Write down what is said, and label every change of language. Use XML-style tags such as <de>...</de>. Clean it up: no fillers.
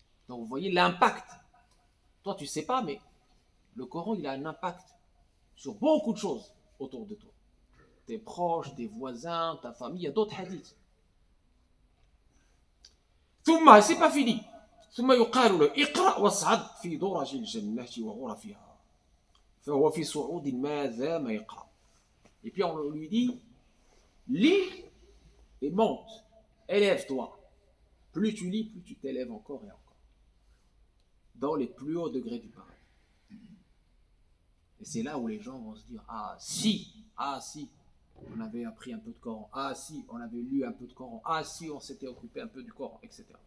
<fr>Donc vous voyez l'impact. Toi tu sais pas, mais le Coran il a un impact sur beaucoup de choses autour de toi. Tes proches, tes voisins, ta famille, il y a d'autres hadiths.</fr> <ar>ثم</ar> <fr>c'est pas fini.</fr> <ar>ثم يقال له اقرأ واصعد في درج الجنة وغرفها فهو في صعود ما دام يقرأ.</ar> <fr>Et puis on lui dit lis et monte, élève-toi. Plus tu lis, plus tu t'élèves encore et encore. Dans les plus hauts degrés du paradis. Et c'est là où les gens vont se dire ah si, on avait appris un peu de Coran, ah si, on avait lu un peu de Coran, ah si, on s'était occupé un peu du Coran, etc.</fr>